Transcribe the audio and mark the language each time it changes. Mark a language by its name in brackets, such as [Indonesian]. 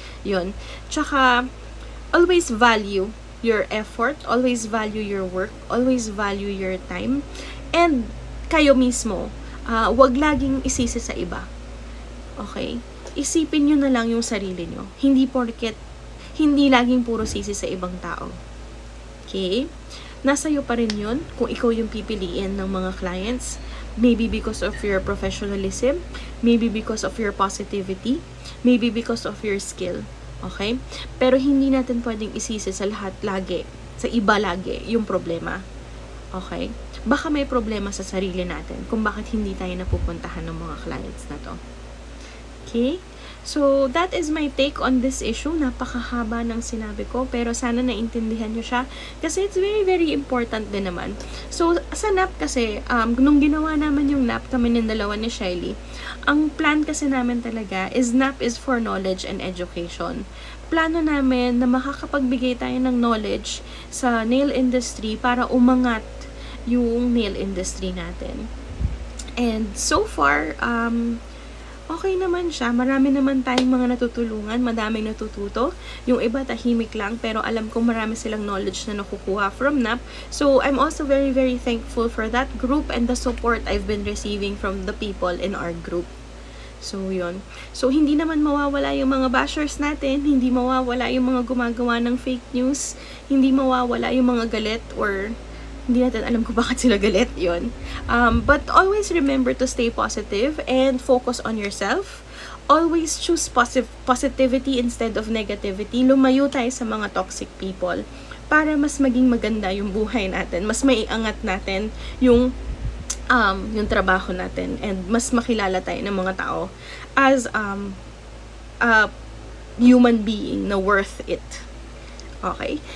[English] Yun. Tsaka, always value your effort, always value your work, always value your time, [Filipino] and kayo mismo, wag laging isisi sa iba. [English] Okay? [Filipino] Isipin nyo na lang yung sarili nyo. Hindi laging puro sisi sa ibang tao. Okay? Nasa iyo pa rin yun kung ikaw yung pipiliin ng mga clients. [English] Maybe because of your professionalism, maybe because of your positivity, maybe because of your skill. [Filipino] Okay? Pero hindi natin pwedeng isisi sa lahat lagi, sa iba lagi, yung problema. Okay? Baka may problema sa sarili natin kung bakit hindi tayo napupuntahan ng mga clients na to. [English] Okay? So, that is my take on this issue. [Filipino] Napakahaba ng sinabi ko, pero sana naintindihan nyo siya kasi [English] it's very important [Filipino] din naman. So, sa NAP kasi, nung ginawa naman yung NAP, kami ng dalawa ni Shylie, ang plan kasi namin talaga is [English] NAP is for knowledge and education. [Filipino] Plano namin na makakapagbigay tayo ng knowledge sa nail industry para umangat yung nail industry natin. And so far, okay naman siya. Marami naman tayong mga natutulungan, madaming natututo. Yung iba tahimik lang, pero alam ko marami silang knowledge na nakukuha from NAP. [English] So, I'm also very thankful for that group and the support I've been receiving from the people in our group. [Filipino] So, yun. So, hindi naman mawawala yung mga bashers natin, hindi mawawala yung mga gumagawa ng fake news, hindi mawawala yung mga galit or hindi natin alam kung bakit sila galit, yun. [English] But always remember to stay positive and focus on yourself. Always choose positivity instead of negativity. [Filipino] Lumayo tayo sa mga toxic people para mas maging maganda yung buhay natin. Mas maiangat natin yung trabaho natin and mas makilala tayo ng mga tao [English] as a human being [Filipino] na worth it. Okay?